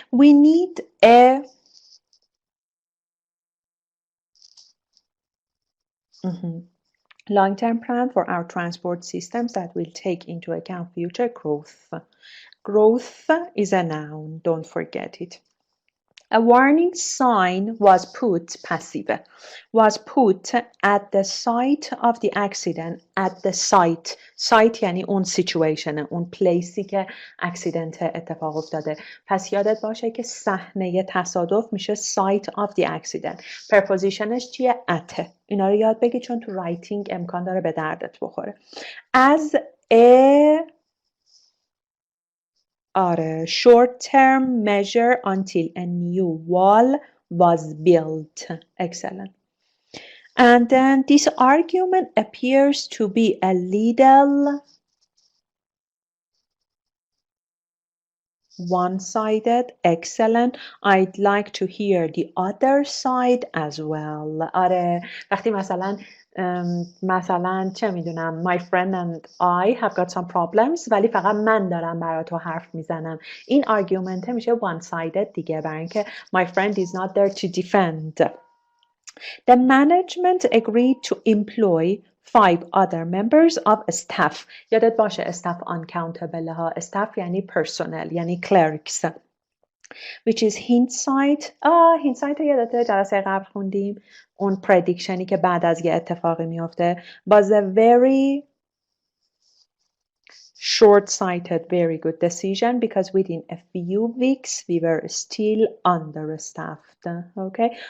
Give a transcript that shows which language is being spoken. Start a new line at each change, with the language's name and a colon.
English: We need a long-term plan for our transport systems that will take into account future growth. Growth is a noun. Don't forget it. A warning sign was put, passive, was put at the site of the accident, at the site.
Persian: Site یعنی اون situation، اون پلیسی که اکسیدنت اتفاق افتاده. پس یادت باشه که صحنه تصادف میشه
English: site of the accident.
Persian: prepositionش چیه؟ at. اینا رو یاد بگی چون تو رایتینگ امکان داره به دردت بخوره.
English: As a short-term measure until a new wall was built. Excellent. And then this argument appears to be a little one-sided. Excellent. I'd like to hear the other side as well.
Persian: آره وقتی مثلا چه میدونم
English: my friend and I have got some problems
Persian: ولی فقط من دارم برای تو حرف میزنم این argument میشه one-sided دیگه برای اینکه
English: my friend is not there to defend. The management agreed to employ 5 other members of staff.
Persian: یادت باشه staff uncountable ها.
English: staff یعنی personnel یعنی clerics. Which is hindsight. hindsight
Persian: رو یادته جلسه قبل خوندیم اون پردیکشنی که بعد از یه اتفاقی میفته
English: was a very short-sighted very good decision because within a few weeks we were still understaffed. Okay.